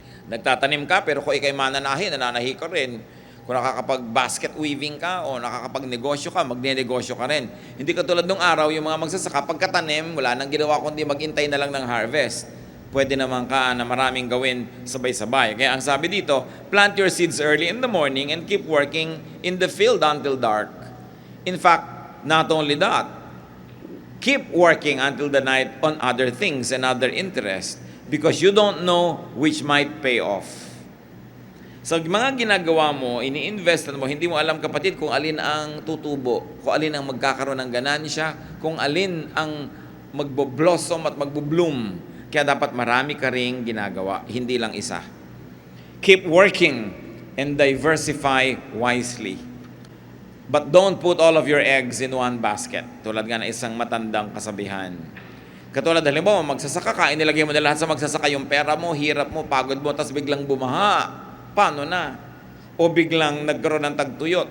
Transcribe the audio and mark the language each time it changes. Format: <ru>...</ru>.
<tl>Nagtatanim ka, pero kung ikay mananahi, nananahi ka rin. Kung nakakapag-basket weaving ka o nakakapag-negosyo ka, magne-negosyo ka rin. Hindi katulad nung araw, yung mga magsasaka, pagkatanim, wala nang ginawa kundi maghintay na lang ng harvest. Pwede naman ka na maraming gawin sabay-sabay. Kaya ang sabi dito,</tl> <en>plant your seeds early in the morning and keep working in the field until dark. In fact, not only that, keep working until the night on other things and other interests because you don't know which might pay off.</en> <tl>Sa mga ginagawa mo, ini-invest mo, hindi mo alam kapatid kung alin ang tutubo, kung alin ang magkakaroon ng ganansya, kung alin ang magbo-blossom at magbo-bloom. Kaya dapat marami ka ring ginagawa, hindi lang isa.</tl> <en>Keep working and diversify wisely. But don't put all of your eggs in one basket.</en> <tl>Tulad nga ng isang matandang kasabihan. Katulad, halimbawa, magsasaka ka, inilagay mo na lahat sa magsasaka yung pera mo, hirap mo, pagod mo, tapos biglang bumaha. Paano na? O biglang nagkaroon ng tagtuyot.</tl>